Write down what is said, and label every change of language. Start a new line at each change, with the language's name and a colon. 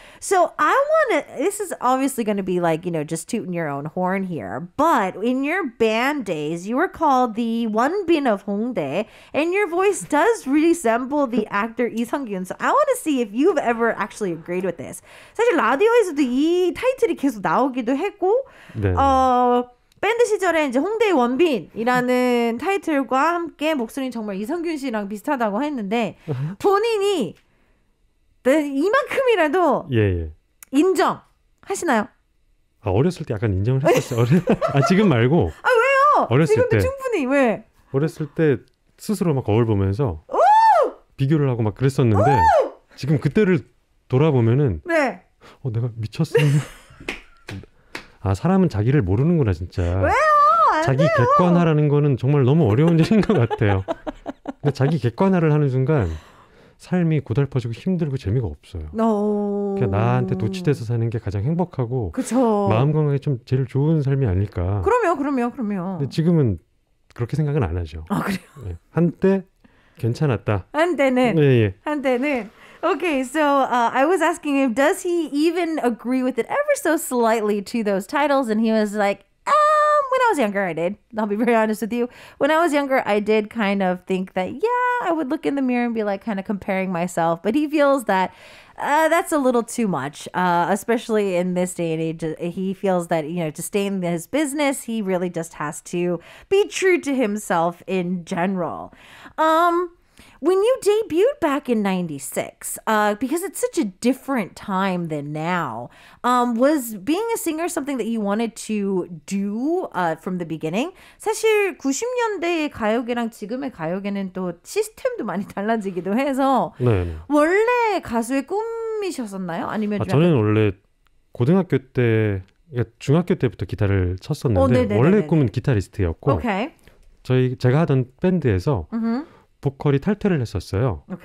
English: So this is obviously going to be like, just tooting your own horn here. But in your band days, you were called the Wonbin of Hongdae, and your voice does resemble the actor Lee Sung-kyun. So I want to see if you've ever actually agreed with this.
Korean: 사실 라디오에서도 이 타이틀이 계속 나오기도 했고, 네. 밴드 시절에 이제 홍대의 원빈이라는 타이틀과 함께 목소리는 정말 이성균 씨랑 비슷하다고 했는데 본인이 이만큼이라도 예. 인정하시나요? 어렸을 때 약간 인정을 했었어요. 지금 말고. 왜요? 어렸을 지금도 때. 충분히 왜? 어렸을 때 스스로 막 거울 보면서 비교를 하고 막 그랬었는데 지금 그때를 돌아보면은 네. 내가 미쳤어. 사람은 자기를 모르는구나 진짜. 왜요? 자기 객관화라는 거는 정말 너무 어려운 일인 것 같아요. 근데 자기 객관화를 하는 순간 삶이 고달퍼지고 힘들고 재미가 없어요. 그냥 나한테 도취돼서 사는 게 가장 행복하고 그쵸. 마음 건강에 좀 제일 좋은 삶이 아닐까. 그럼요. 근데 지금은 그렇게 생각은 안 하죠. 그래요? 네. 한때 괜찮았다. 한때는. 예. 한때는.
English: Okay, so I was asking him, does he even agree with it ever so slightly to those titles? And he was like, when I was younger, I did. I'll be very honest with you. When I was younger, I did kind of think that, yeah, I would look in the mirror and be like kind of comparing myself. But he feels that that's a little too much, especially in this day and age. He feels that, to stay in his business, he really just has to be true to himself in general. When you debuted back in 96, because it's such a different time than now, was being a singer something that you wanted to do from the beginning?
Korean: 사실 90년대의 가요계랑 지금의 가요계는 또 시스템도 많이 달라지기도 해서 네. 원래 가수의 꿈이셨었나요? 아니면 저는 원래 고등학교 때, 중학교 때부터 기타를 쳤었는데 원래 꿈은 기타리스트였고 제가 하던 밴드에서 보컬이 탈퇴를 했었어요.